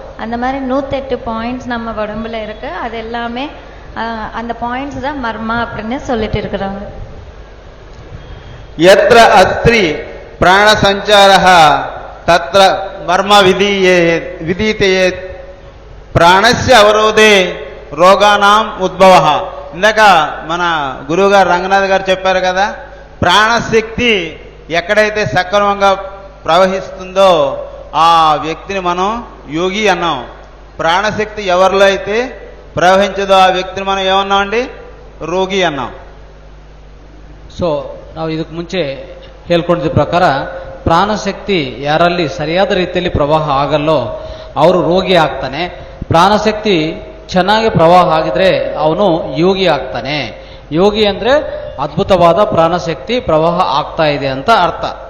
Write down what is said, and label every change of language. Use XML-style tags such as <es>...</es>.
<ta>அந்த மாதிரி 108 பாயிண்ட்ஸ் நம்ம உடம்புல இருக்கு. அது எல்லாமே அந்த பாயிண்ட்ஸ் தான் மர்மா அப்படின்னு சொல்லிட்டு இருக்கிறாங்க.</ta> <sa>यत्र अस्त्रि प्राण संचारः तत्र मर्म विधीयते ప్రాణస్య అవరోధే రోగానాం ఉద్భవః.</sa> <te>ఇందాక మన గురువు గారు రంగనాథ్ గారు చెప్పారు కదా, ప్రాణశక్తి ఎక్కడైతే సక్రమంగా ప్రవహిస్తుందో ఆ వ్యక్తిని మనం యోగి అన్నాం. ప్రాణశక్తి ఎవరిలో అయితే ప్రవహించదో ఆ వ్యక్తిని మనం ఏమన్నామండి? రోగి అన్నాం.</te> <kn>ಸೊ ನಾವು ಇದಕ್ಕೆ ಮುಂಚೆ ಹೇಳ್ಕೊಂಡಿದ್ದ ಪ್ರಕಾರ ಪ್ರಾಣಶಕ್ತಿ ಯಾರಲ್ಲಿ ಸರಿಯಾದ ರೀತಿಯಲ್ಲಿ ಪ್ರವಾಹ ಆಗಲ್ಲೋ ಅವರು ರೋಗಿ ಆಗ್ತಾನೆ. ಪ್ರಾಣಶಕ್ತಿ ಚೆನ್ನಾಗಿ ಪ್ರವಾಹ ಆಗಿದ್ರೆ ಅವನು ಯೋಗಿ ಆಗ್ತಾನೆ. ಯೋಗಿ ಅಂದ್ರೆ ಅದ್ಭುತವಾದ ಪ್ರಾಣಶಕ್ತಿ ಪ್ರವಾಹ ಆಗ್ತಾ ಇದೆ ಅಂತ ಅರ್ಥ.</kn>